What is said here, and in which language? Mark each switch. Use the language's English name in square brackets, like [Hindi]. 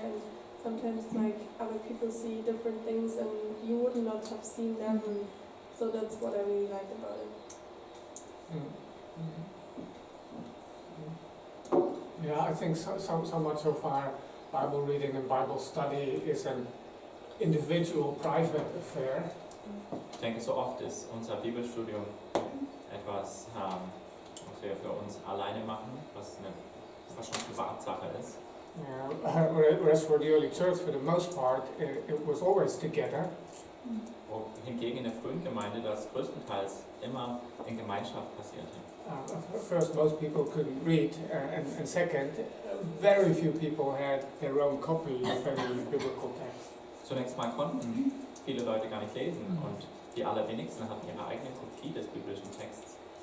[English] And sometimes like other people see different things, and you would not have seen them. And so that's what I really liked about it. Yeah, I think so much of our Bible reading and Bible study is an individual, private affair. [German] Ich denke, so oft ist unser Bibelstudium etwas, was wir für uns alleine machen, was schon Privatsache ist. [English] Yeah, whereas for the early church, for the most part, it was always together. [German] Hingegen in der frühen Gemeinde das größtenteils immer in Gemeinschaft passierte. [English] First, most people couldn't read, and second, very few people had their own copy of any biblical text. [German] Zunächst mal konnten viele Leute gar nicht lesen und die allerwenigsten hatten ihre eigene Kopie des biblischen Texts.